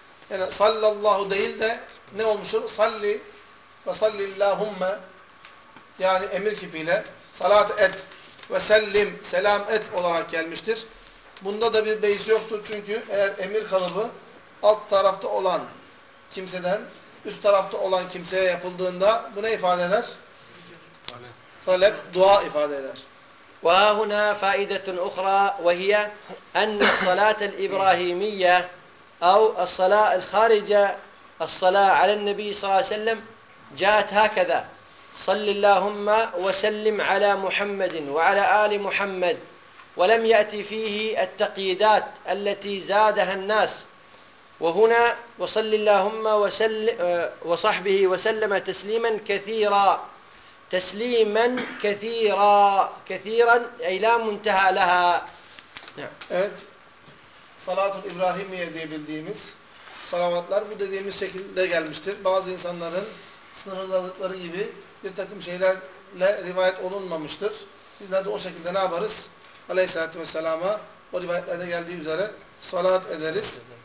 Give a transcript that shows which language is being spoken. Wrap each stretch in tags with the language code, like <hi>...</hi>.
<tr>Yani sallallahu değil de ne olmuştur? Salli ve sallillahumme yani emir kipiyle salat et ve sellim selam et olarak gelmiştir. Bunda da bir beis yoktur çünkü eğer emir kalıbı alt tarafta olan kimseden üst tarafta olan kimseye yapıldığında bu ne ifade eder? Talep, dua ifade eder.</tr> <ar>وهنا فائدة أخرى وهي أن الصلاة الإبراهيمية أو الصلاة الخارجة الصلاة على النبي صلى الله عليه وسلم جاءت هكذا صل اللهم وسلم على محمد وعلى آل محمد ولم يأتي فيه التقييدات التي زادها الناس وهنا وصل اللهم وصحبه وسلم تسليما كثيرا teslimen kesira kesiran ay la muntaha laha.</ar> <tr>Evet. Salatul İbrahimiye diye bildiğimiz salavatlar bu dediğimiz şekilde gelmiştir. Bazı insanların sınırladıkları gibi bir takım şeylerle rivayet olunmamıştır. Bizler de o şekilde ne yaparız? Aleyhissalatu vesselam'a o rivayetlerde geldiği üzere salat ederiz.</tr>